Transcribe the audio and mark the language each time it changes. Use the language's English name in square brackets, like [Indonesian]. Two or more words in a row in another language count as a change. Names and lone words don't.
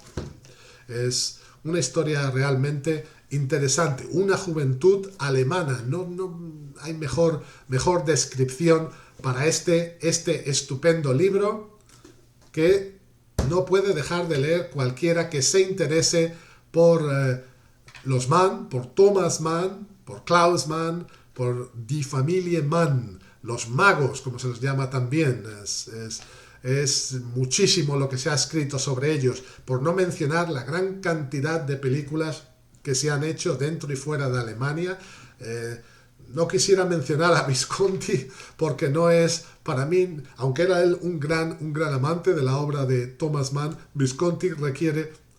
[Spanish] Es una historia realmente interesante. Una juventud alemana. No hay mejor descripción para este estupendo libro que no puede dejar de leer cualquiera que se interese por los Mann, por Thomas Mann, por Klaus Mann, por Die Familie Mann, los magos, como se los llama también. Es muchísimo lo que se ha escrito sobre ellos, por no mencionar la gran cantidad de películas que se han hecho dentro y fuera de Alemania. No quisiera mencionar a Visconti porque no es, para mí, aunque era él un gran amante de la obra de Thomas Mann, Visconti requiere